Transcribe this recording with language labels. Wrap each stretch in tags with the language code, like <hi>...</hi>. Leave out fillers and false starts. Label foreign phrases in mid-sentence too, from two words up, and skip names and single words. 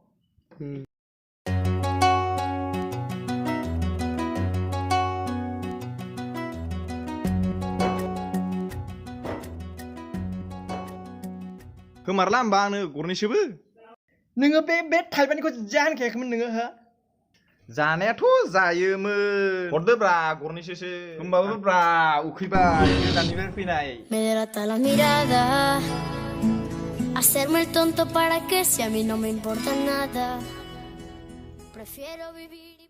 <brx>होमारला होमबा आंनो गरनैसोबो नोङो बे थाइबानिखौ जाहोनखायाखैमोन नोङो हो जानायाथ' जायोमोन हरदोब्रा गरनैसोसो होमबाबो ब्रा उखैबाय गोजाननिफ्राय फैनाय</brx> <es>Me delata la mirada. Hacerme el tonto para que si a mí no me importa nada. Prefiero vivir.</es>